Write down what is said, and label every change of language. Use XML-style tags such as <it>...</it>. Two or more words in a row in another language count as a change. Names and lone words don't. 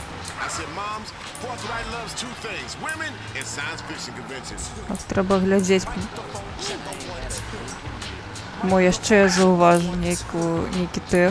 <en>I said, Moms, Forthright loves two things, women and science fiction conventions.</en> <uk>От треба глядзець.</uk> <be>Мо яшчэ заўважу нейкі тех.</be>